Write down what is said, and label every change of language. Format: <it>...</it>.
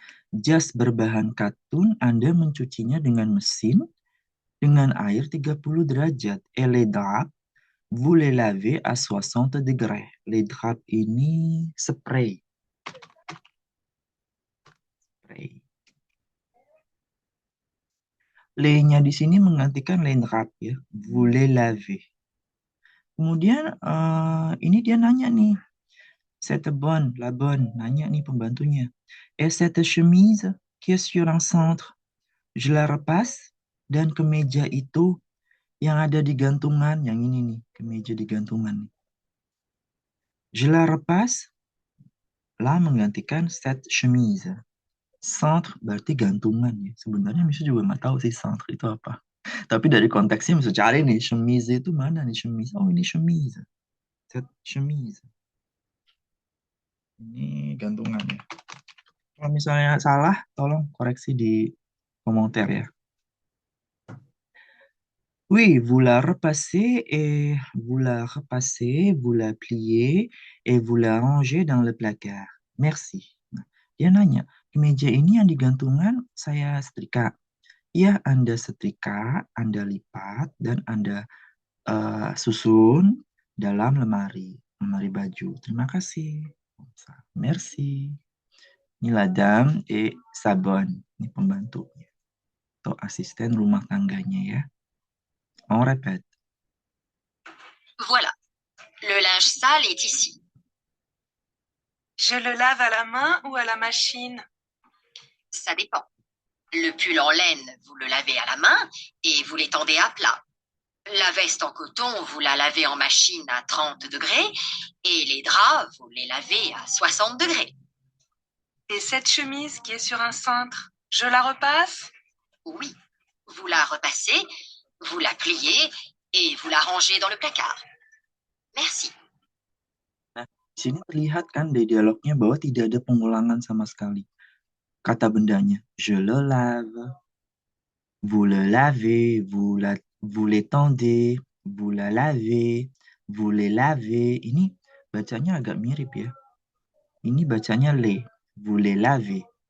<id>Jas berbahan katun Anda mencucinya dengan mesin dengan air 30 derajat.</id> <fr>Et les draps, vous les lavez à 60 degrés.</fr> <id>Les draps ini spray.</id> <en>Spray.</en> <id>Le-nya di sini menggantikan les draps ya.</id> <fr>Vous les lavez.</fr> <id>Kemudian ini dia nanya nih.</id> <fr>Cette bonne, la bonne,</fr> <id>nanya nih pembantunya.</id> <fr>Et cette chemise qui est sur un centre, je la repasse.</fr> <id>Dan kemeja itu yang ada di gantungan, yang ini nih, kemeja di gantungan.</id> <fr>Je la repasse, la menggantikan cette chemise.</fr> <id>Centre berarti gantungan ya. Sebenarnya Misu juga nggak tahu sih centre itu apa. Tapi dari konteksnya Misu cari nih, chemise itu mana nih chemise? Oh ini chemise.</id> <fr>Cette chemise.</fr> <id>Ini gantungan ya. Kalau misalnya salah, tolong koreksi di komentar ya.</id> <fr>Oui, vous la repassez et vous la repassez, vous la pliez et vous la rangez dans le placard. Merci.</fr> <id>Nah, dia nanya, kemeja ini yang digantungan saya setrika. Ya, Anda setrika, Anda lipat, dan Anda susun dalam lemari baju. Terima kasih. Merci. Ini ladam et sabon. Ini pembantunya. Atau asisten rumah tangganya ya.</id> <fr>On répète. Voilà. Le linge sale est ici. Je le lave à la main ou à la machine? Ça dépend. Le pull en laine, vous le lavez à la main et vous l'étendez à plat. La veste en coton, vous la lavez en machine à 30 degrés et les draps, vous les lavez à 60 degrés. Et cette chemise qui est sur un cintre, je la repasse? Oui, vous la repassez, vous la pliez et vous la rangez dans le placard. Merci.</fr> <id>Di sini terlihat kan dari dialognya bahwa tidak ada pengulangan sama sekali. Kata bendanya,</id> <fr>je le lave, vous le lavez, vous l'étendez, vous la lavez, vous les lavez.</fr> <id>Ini bacanya agak mirip ya. Ini bacanya le, vous les lavez.</id>